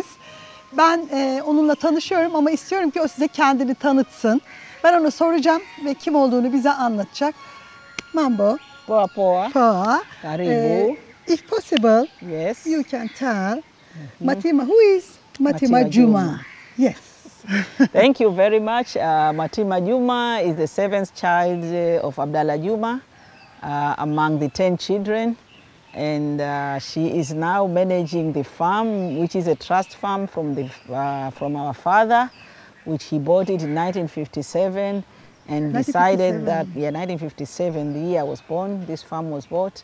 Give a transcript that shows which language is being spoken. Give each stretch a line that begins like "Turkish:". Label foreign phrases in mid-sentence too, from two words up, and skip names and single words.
Turkish: Ben onunla tanışıyorum ama istiyorum ki o size kendini tanıtsın. Ben ona soracağım ve kim olduğunu bize anlatacak.
Swahili: Mambo. Poa poa. Poa. Karibu.
English: If possible, Yes. you can tell Matima, who is Matima Matima Juma? Juma. Yes. Thank you very much. Matima Juma is the seventh child of Abdallah Juma among the 10 children. And she is now managing the farm, which is a trust farm from our father, which he bought it in 1957 and decided that, 1957, the year I was born, this farm was bought.